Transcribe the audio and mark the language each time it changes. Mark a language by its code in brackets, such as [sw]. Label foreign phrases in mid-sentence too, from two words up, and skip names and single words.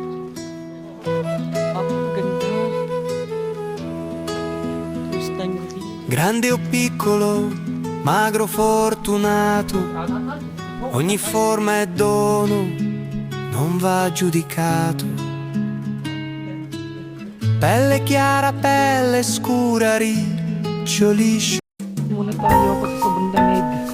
[tl] Ang ganda. [en] First time [tl] ko dito. [it] Grande o piccolo, magro fortunato, ogni forma è dono, non va giudicato. Pelle chiara, pelle scura, riccio liscio. [tl] Muna tayo kasi sobrang lamig.